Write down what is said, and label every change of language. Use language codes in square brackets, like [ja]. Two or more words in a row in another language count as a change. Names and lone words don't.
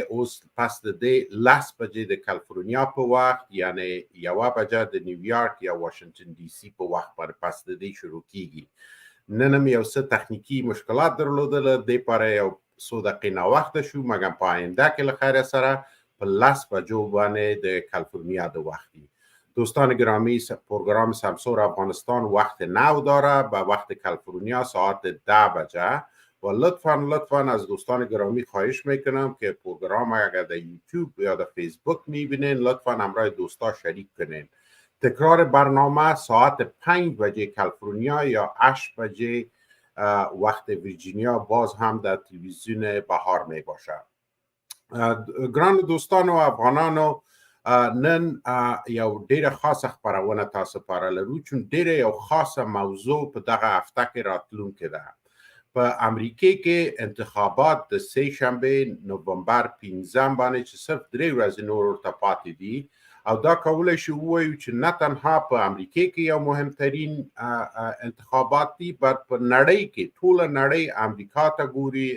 [ps] اوس پس د دې 10 بجې د کالیفورنیا په وخت، یعنی 1 بجه د نیویارک یا واشنگټن ډي سي په وخت باندې پس د دې شروع کیږي. نن هم یو څه تخنیکي مشکلات درلودل، دې لپاره یو څو دقیقې ناوخته شو، مګر په آینده کې له خیر سره په 10 بجو باندې د کالیفورنیا د وخت دی. [fa] دوستان گرامی، پروگرام سمسور افغانستان وقت 9 داره، به وقت کالیفرنیا ساعت 10 بجه. و لطفاً از دوستان گرامی خواهش میکنم که پروگرام اگر در یوتیوب یا در فیسبوک میبینین لطفاً همراه دوستا شریک کنین. تکرار برنامه ساعت 5 بجه کالیفرنیا یا 8 بجه وقت ویرجینیا باز هم در تلویزیون بهار می باشه. [ps] گران دوستان و افغانانو، نن یو ډیره خاصه خبرونه تاسو لپاره لرو، چون ډیره یو خاصه موضوع په دغه هفته کې راتلونکې ده. په امریکا کې انتخابات د سه شنبه نومبر 15 باندې چې صرف 3 ورځې نور ورته پاتې دي، او دا کولای شو ووایو چې نه تنها په امریکا کې یو مهمترین انتخابات دي، بلکې په نړۍ کې ټوله نړۍ امریکا ته ګوري.